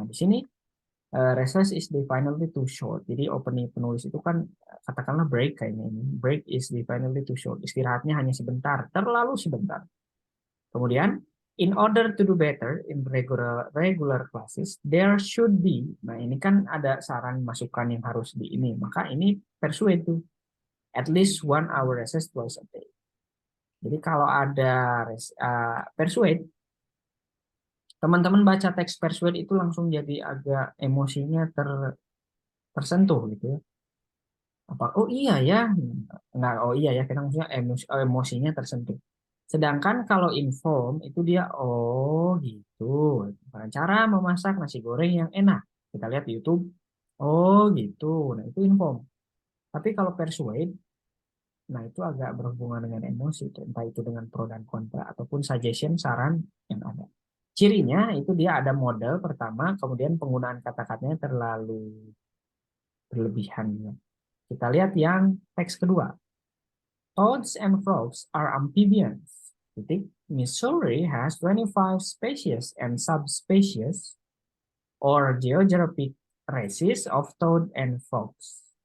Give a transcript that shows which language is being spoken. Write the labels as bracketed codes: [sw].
[id] Nah, di sini [en] recess is definitely too short. [id] Jadi opening penulis itu kan katakanlah break kayaknya ini. [en] Break is definitely too short. [id] Istirahatnya hanya sebentar, terlalu sebentar. Kemudian [en] in order to do better in regular classes, there should be. [id] Nah, ini kan ada saran masukan yang harus di ini. Maka ini persuade tuh. [en] At least 1 hour recess twice a day. [id] Jadi kalau ada persuade, teman-teman baca teks persuade itu langsung jadi agak emosinya tersentuh gitu ya. Apa? Oh iya ya, nggak? Oh iya ya, kita maksudnya emosinya tersentuh. Sedangkan kalau inform itu dia oh gitu. Cara memasak nasi goreng yang enak. Kita lihat di YouTube Oh gitu. Nah itu inform. Tapi kalau persuade, nah itu agak berhubungan dengan emosi, entah itu dengan pro dan kontra ataupun suggestion, saran yang ada. Cirinya itu dia ada model pertama, kemudian penggunaan kata-katanya terlalu berlebihan. Kita lihat yang teks kedua. [en] Toads and frogs are amphibians. [id] Titik. [en] Missouri has 25 species and subspecies or geographic races of toad and frogs.